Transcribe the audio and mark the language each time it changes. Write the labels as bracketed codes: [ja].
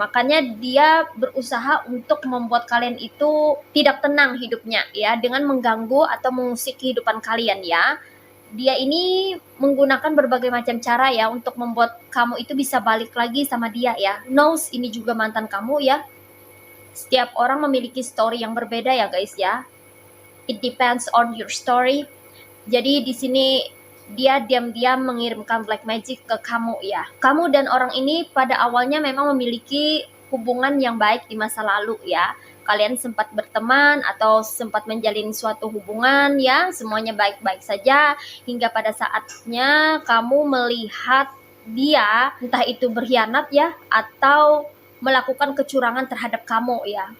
[id] Makanya dia berusaha untuk membuat kalian itu tidak tenang hidupnya ya, dengan mengganggu atau mengusik kehidupan kalian ya. Dia ini menggunakan berbagai macam cara ya untuk membuat kamu itu bisa balik lagi sama dia ya. Knows ini juga mantan kamu ya. Setiap orang memiliki story yang berbeda ya guys ya. [en] It depends on your story. [id] Jadi di sini dia diam-diam mengirimkan black magic ke kamu ya. Kamu dan orang ini pada awalnya memang memiliki hubungan yang baik di masa lalu ya. Kalian sempat berteman atau sempat menjalin suatu hubungan ya, semuanya baik-baik saja hingga pada saatnya kamu melihat dia entah itu berkhianat ya atau melakukan kecurangan terhadap kamu ya.